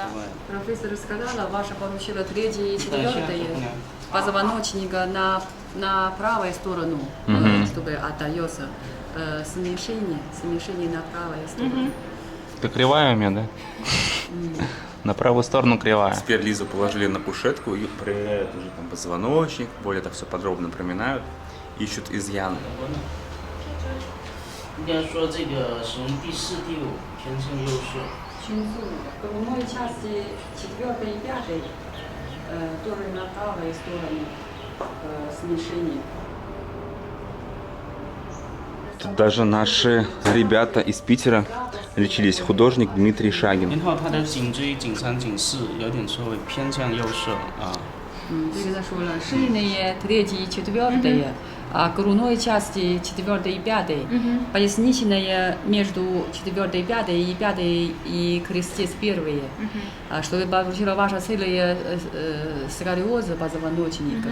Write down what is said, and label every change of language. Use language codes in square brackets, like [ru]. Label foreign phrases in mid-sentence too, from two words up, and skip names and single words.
[ru] Профессор сказала, ваша получила 3-е и 4-е позвоночника на правую сторону, чтобы отдается смещение на правую сторону. Ты кривая у меня, да? На правую сторону кривая. Теперь Лизу положили на кушетку и проверяют уже там позвоночник, более так все подробно проминают, ищут изъяны. [zh] 应该说这个属于第4、第5偏向右侧。 [ru] Грудной части 4-й и 5-й тоже на правую сторону смещение. Тут даже наши ребята из Питера лечились. Художник Дмитрий Шагин. [zh] 然后他的颈椎、颈三、颈四有点稍微偏向右侧啊。 [ru] Лиза сказала, шейные 3-е и 4-е, а грудной части 4-й и 5-й, поясничная между 4-й и 5-й и 5-й и крестец 1-е, чтобы получила ваша целая сколиоза позвоночника.